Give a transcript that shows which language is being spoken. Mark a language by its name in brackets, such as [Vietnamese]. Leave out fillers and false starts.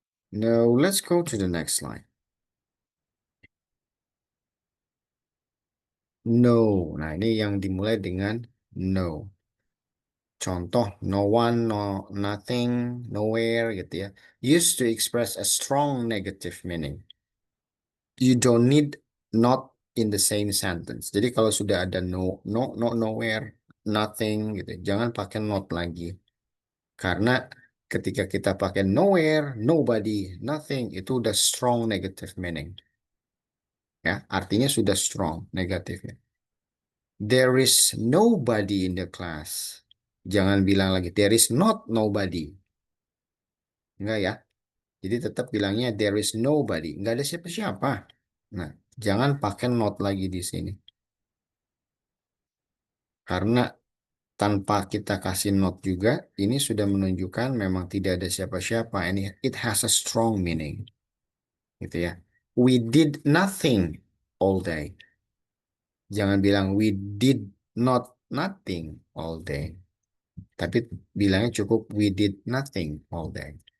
[English] Now let's go to the next slide. No. [Indonesian] Nah, ini yang dimulai dengan no. Contoh, no one, no nothing, nowhere gitu ya. Used to express a strong negative meaning. You don't need not in the same sentence. Jadi kalau sudah ada nowhere, nothing gitu, jangan pakai not lagi. Karena ketika kita pakai nowhere, nobody, nothing, itu udah strong negative meaning. Ya, artinya sudah strong negatifnya. [English] There is nobody in the class. [Indonesian] Jangan bilang lagi [English] there is not nobody. [Indonesian] Enggak ya. Jadi tetap bilangnya [English] there is nobody. [Indonesian] Enggak ada siapa-siapa. Nah, jangan pakai not lagi di sini. Karena tanpa kita kasih not juga, ini sudah menunjukkan memang tidak ada siapa-siapa. [English] Ini it has a strong meaning. Gitu ya. We did nothing all day. [Indonesian] Jangan bilang [English] we did not nothing all day. [Indonesian] Tapi bilangnya cukup [English] we did nothing all day.